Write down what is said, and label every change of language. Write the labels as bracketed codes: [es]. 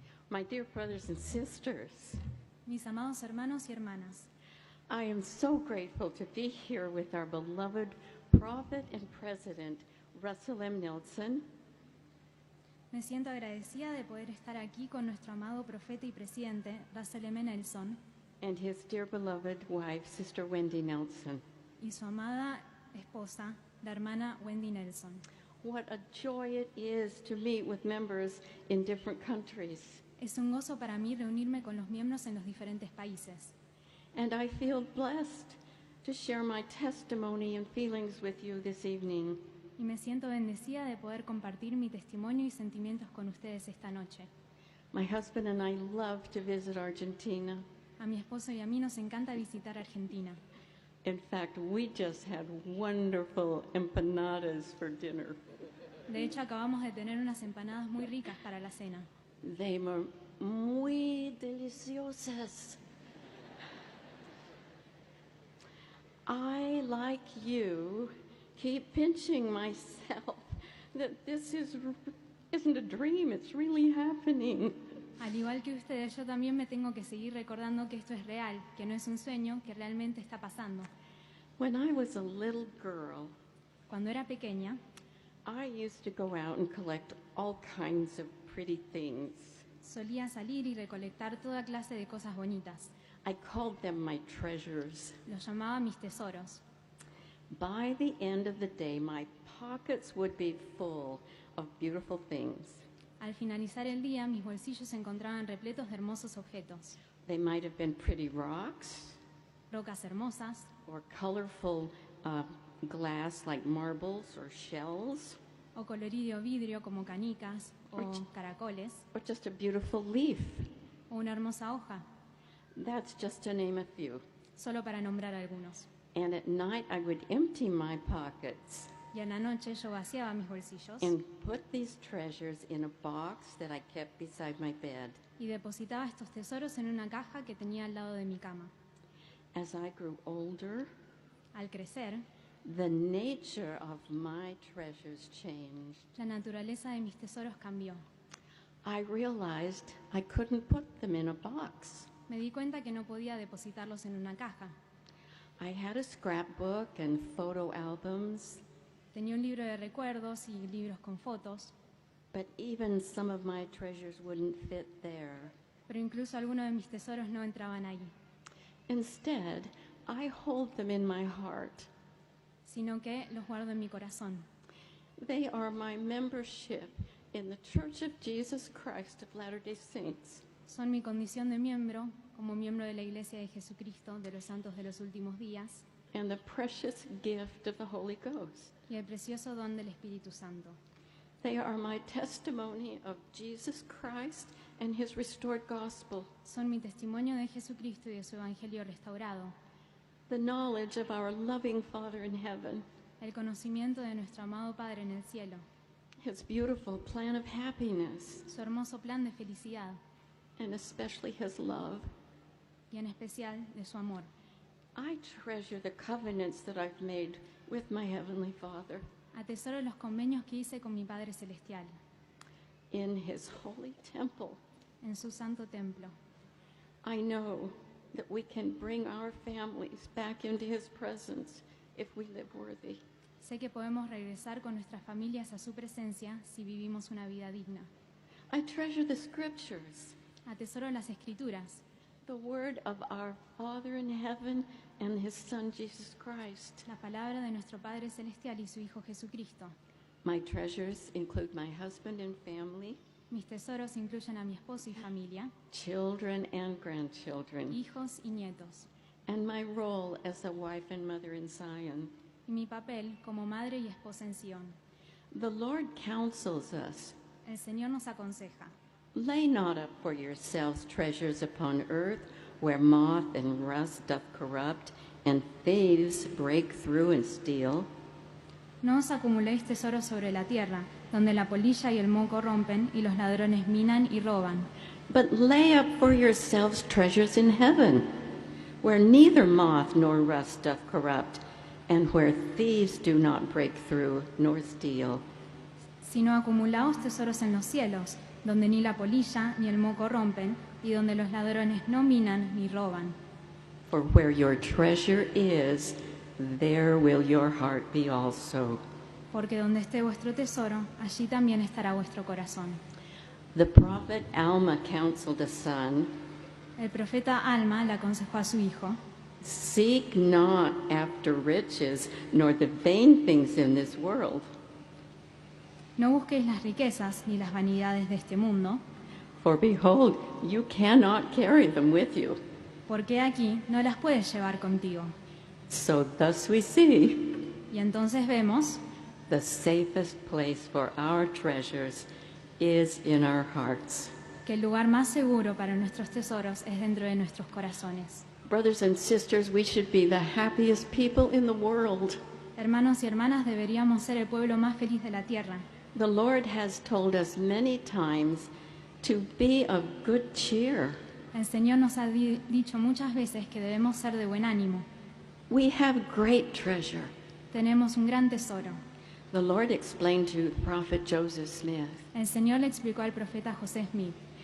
[en] My dear brothers and sisters, [es] Mis amados hermanos y hermanas, [en] I am so grateful to be here with our beloved prophet and president, Russell M. Nelson, [es] me siento agradecida de poder estar aquí con nuestro amado profeta y presidente, Russell M. Nelson, [en] and his dear beloved wife, Sister Wendy Nelson. [es] y su amada esposa, la hermana Wendy Nelson. [en] What a joy it is to meet with members in different countries. [es] Es un gozo para mí reunirme con los miembros en los diferentes países. [en] And I feel blessed to share my testimony and feelings with you this evening. [es] Y me siento bendecida de poder compartir mi testimonio y sentimientos con ustedes esta noche. [en] My husband and I love to visit Argentina. [es] A mi esposo y a mí nos encanta visitar Argentina. [en] In fact, we just had wonderful empanadas for dinner. [es] De hecho, acabamos de tener unas empanadas muy ricas para la cena. [en] They were [es] muy deliciosas. [en] I, like you, keep pinching myself that this isn't a dream, it's really happening. [es] Al igual que ustedes, yo también me tengo que seguir recordando que esto es real, que no es un sueño, que realmente está pasando. [en] When I was a little girl, [es] Cuando era pequeña, [en] I used to go out and collect all kinds of pretty things. [es] solía salir y recolectar toda clase de cosas bonitas. [en] I called them my treasures. [es] Los llamaba mis tesoros. [en] By the end of the day, my pockets would be full of beautiful things. [es] Al finalizar el día, mis bolsillos se encontraban repletos de hermosos objetos. [en] They might have been pretty rocks [es] Rocas hermosas, [en] or colorful glass like marbles or shells, [es] o colorido vidrio como canicas o caracoles, [en] or just a beautiful leaf. [es] o una hermosa hoja, [en] That's just to name a few. [es] solo para nombrar algunos. [en] And at night, I would empty my pockets [es] Y en la noche yo vaciaba mis bolsillos [en] and put these treasures in a box that I kept beside my bed. [es] y depositaba estos tesoros en una caja que tenía al lado de mi cama. [en] As I grew older, [es] Al crecer, [en] the nature of my treasures changed. [es] la naturaleza de mis tesoros cambió. [en] I realized I couldn't put them in a box. [es] Me di cuenta que no podía depositarlos en una caja. [en] I had a scrapbook and photo albums, [es] Tenía un libro de recuerdos y libros con fotos, [en] but even some of my treasures wouldn't fit there. [es] pero incluso algunos de mis tesoros no entraban ahí, [en] Instead, I hold them in my heart. [es] sino que los guardo en mi corazón. [en] They are my membership in the Church of Jesus Christ of Latter-day Saints, [es] Son mi condición de miembro, como miembro de la Iglesia de Jesucristo de los Santos de los Últimos Días, [en] and the precious gift of the Holy Ghost. [es] y el precioso don del Espíritu Santo. [en] They are my testimony of Jesus Christ and his restored gospel, [es] Son mi testimonio de Jesucristo y de su Evangelio restaurado, [en] the knowledge of our loving Father in heaven, [es] el conocimiento de nuestro amado Padre en el cielo, [en] his beautiful plan of happiness, [es] su hermoso plan de felicidad [en] and especially his love. [es] y en especial de su amor. [en] I treasure the covenants that I've made with my Heavenly Father [es] Atesoro los convenios que hice con mi Padre Celestial [en] in his holy temple. [es] en su santo templo. [en] I know that we can bring our families back into his presence if we live worthy. [es] Sé que podemos regresar con nuestras familias a su presencia si vivimos una vida digna. [en] I treasure the scriptures, [es] Atesoro las Escrituras, [en] the word of our Father in heaven and his Son Jesus Christ. [es] la palabra de nuestro Padre Celestial y su Hijo Jesucristo. [en] My treasures include my husband and family, [es] Mis tesoros incluyen a mi esposo y familia, [en] children and grandchildren, [es] hijos y nietos, [en] and my role as a wife and mother in Zion. [es] y mi papel como madre y esposa en Sion. [en] The Lord counsels us, [es] El Señor nos aconseja: [en] lay not up for yourselves treasures upon earth, where moth and rust doth corrupt, and thieves break through and steal. [es] no os acumuléis tesoros sobre la tierra, donde la polilla y el moho corrompen y los ladrones minan y roban, [en] But lay up for yourselves treasures in heaven, where neither moth nor rust doth corrupt, and where thieves do not break through nor steal. [es] sino acumulaos tesoros en los cielos, donde ni la polilla ni el moho corrompen, y donde los ladrones no minan ni roban. [en] For where your treasure is, there will your heart be also. [es] Porque donde esté vuestro tesoro, allí también estará vuestro corazón. [en] The prophet Alma counseled a son, [es] El profeta Alma le aconsejó a su hijo: [en] seek not after riches, nor the vain things in this world. [es] no busquéis las riquezas ni las vanidades de este mundo, [en] For behold, you cannot carry them with you. [es] porque aquí no las puedes llevar contigo. [en] So thus we see [es] Y entonces vemos [en] the safest place for our treasures is in our hearts. [es] que el lugar más seguro para nuestros tesoros es dentro de nuestros corazones. [en] Brothers and sisters, we should be the happiest people in the world. [es] Hermanos y hermanas, deberíamos ser el pueblo más feliz de la tierra. [en] The Lord has told us many times to be of good cheer. [es] El Señor nos ha dicho muchas veces que debemos ser de buen ánimo. [en] We have great treasure. [es] Tenemos un gran tesoro. [en] The Lord explained to the prophet Joseph Smith, [es] El Señor le explicó al profeta José Smith: